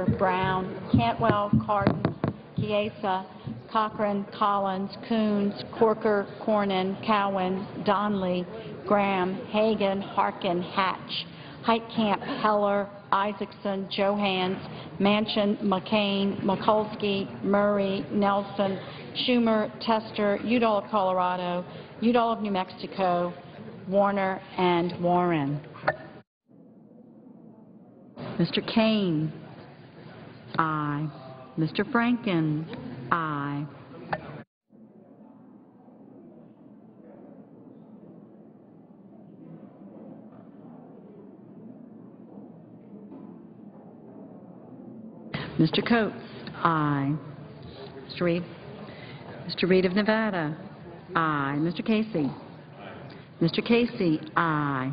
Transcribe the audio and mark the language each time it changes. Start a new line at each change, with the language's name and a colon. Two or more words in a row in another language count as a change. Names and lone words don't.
English: Brown, Cantwell, Cardin, Chiesa, Cochran, Collins, Coons, Corker, Cornyn, Cowan, Donnelly, Graham, Hagan, Harkin, Hatch, Heitkamp, Heller, Isaacson, Johans, Manchin, McCain, Mikulski, Murray, Nelson, Schumer, Tester, Udall of Colorado, Udall of New Mexico, Warner, and Warren. Mr. Kane, aye. Mr. Franken, aye. Mr. Coates, aye. Mr. Reed? Mr. Reed of Nevada, aye. Mr. Casey? Mr. Casey, aye.